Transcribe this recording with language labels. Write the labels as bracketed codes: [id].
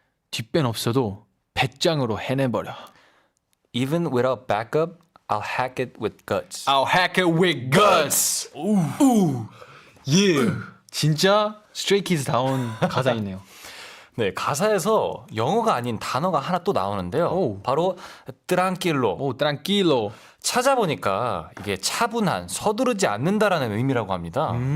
[ko] 뒷변 없어도 배짱으로 해내버려. [en] Even without backup, I'll hack it with guts. I'll hack it with guts. 우. 예. [ko] 진짜 스트레이 키즈 다운 가사이네요. 네, 가사에서 영어가 아닌 단어가 하나 또 나오는데요. 오. 바로 tranquilo. 오, tranquilo. 찾아보니까 이게 차분한, 서두르지 않는다라는 의미라고 합니다.